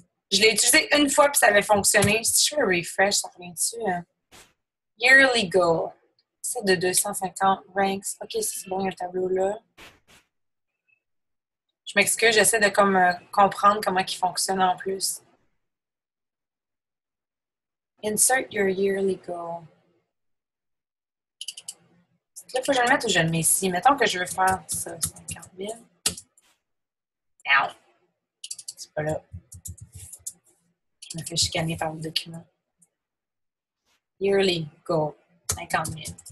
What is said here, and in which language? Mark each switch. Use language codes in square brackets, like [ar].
[fr] Je l'ai utilisé une fois, puis ça avait fonctionné. Si je fais un refresh, ça revient dessus. Yearly goal. C'est de 250 ranks. OK, c'est bon, il y a le tableau là. Je m'excuse, j'essaie de comprendre comment il fonctionne en plus. [en] Insert your yearly goal. [fr] Là, il faut que je le mette ou je le mets ici. Mettons que je veux faire ça, 50 000. Non. C'est pas là. Je me fais chicaner par le document. Yearly goal, 50 000.